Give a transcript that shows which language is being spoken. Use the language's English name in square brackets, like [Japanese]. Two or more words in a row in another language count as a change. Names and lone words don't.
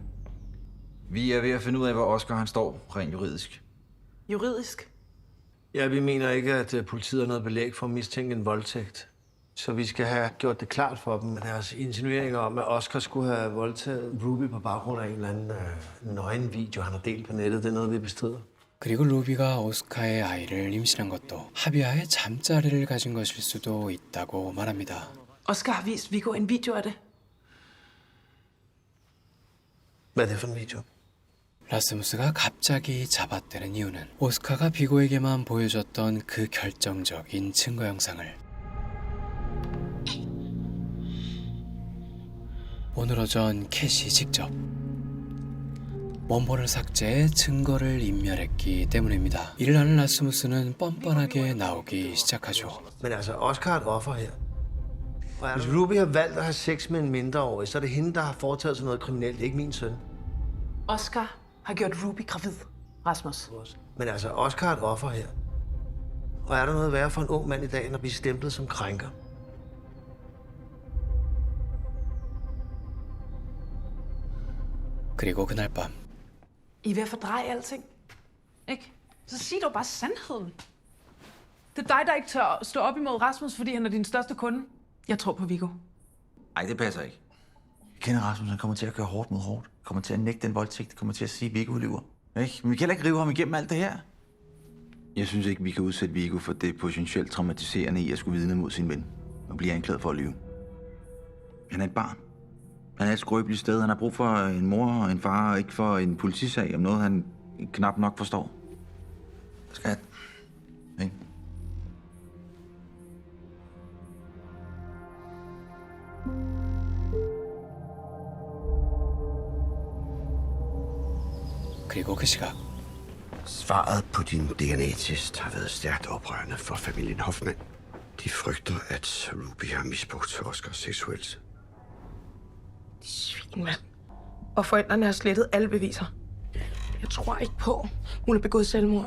[Danish] Vi er ved at finde ud af, hvor Oscar han står rent juridisk. Juridisk? Ja, vi mener ikke, at politiet har noget belæg for at mistænke en voldtægt. Så vi skal have gjort det klart for dem, at deres insinueringer om, at Oscar skulle have voldtaget Ruby på baggrund af en eller anden nøgenvideo, han har delt på nettet, det er noget, vi bestrider. [Korean] 그리고 루비가 오스카의 아이를 임신한 것도 하비아의 잠자리를 가진 것일 수도 있다고 말합니다. [Danish] Oscar har vist Viggo en video af det. Hvad er det for en video? [Korean] 라스무스가 갑자기 잡아떼는 이유는 오스카가 비고에게만 보여줬던 그 결정적인 증거 영상을 오늘 오전 캣이 직접 원본을 삭제해 증거를 인멸했기 때문입니다. 이를 아는 라스무스는 뻔뻔하게 나오기 시작하죠. [Danish] Men altså, Oscar er et offer her. Hvis Ruby har valgt at have sex med en mindreårig, så er det hende, der har foretaget sig noget kriminelt, ikke min søn. Oscar har gjort Ruby gravid, Rasmus. Men altså, Oscar er et offer her. Og er der noget værre for en ung mand i dag, end at blive stemplet som krænker? [Korean] 그리고 그날 밤 [Danish] I er ved at fordreje alting. Ikke? Så sig dog bare sandheden. Det er dig, der ikke tør stå op imod Rasmus, fordi han er din største kunde. Jeg tror på Viggo. Nej, det passer ikke. Jeg kender Rasmus, han kommer til at køre hårdt mod hårdt. Kommer til at nægte den voldtægt. Kommer til at sige, at Viggo lyver. Ikke? Men vi kan heller ikke rive ham igennem alt det her. Jeg synes ikke, vi kan udsætte Viggo for det potentielt traumatiserende i at skulle vidne mod sin ven og blive anklaget for at lyve. Han er et barn. Han er et skrøbeligt sted. Han har brug for en mor og en far, og ikke for en politisag om noget, han knap nok forstår. Skat. Ikke? [Korean] 그리고 그 시각 [Danish] Svaret på din DNA-test har været stærkt oprørende for familien Hoffmann. De frygter, at Ruby har misbrugt Oscar seksuelt. Svin, mand. Og forældrene har slettet alle beviser. Jeg tror ikke på, hun har begået selvmord.